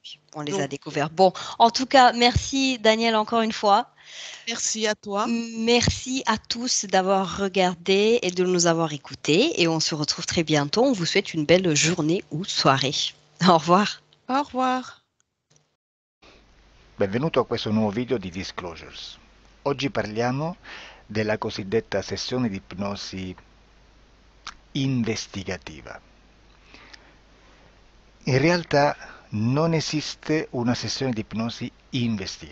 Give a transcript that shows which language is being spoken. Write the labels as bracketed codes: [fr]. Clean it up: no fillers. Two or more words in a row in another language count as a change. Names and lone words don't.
[fr] On les a Donc, découverts. Bon, en tout cas, merci Daniel encore une fois. merci à toi. Merci à tous d'avoir regardé et de nous avoir écoutés. Et on se retrouve très bientôt. On vous souhaite une belle journée ou soirée. Au revoir. Au revoir. [it] Benvenuto a questo nuovo video di Disclosures. Oggi parliamo della cosiddetta sessione di ipnosi investigativa. In realtà non esiste una sessione di ipnosi investigativa.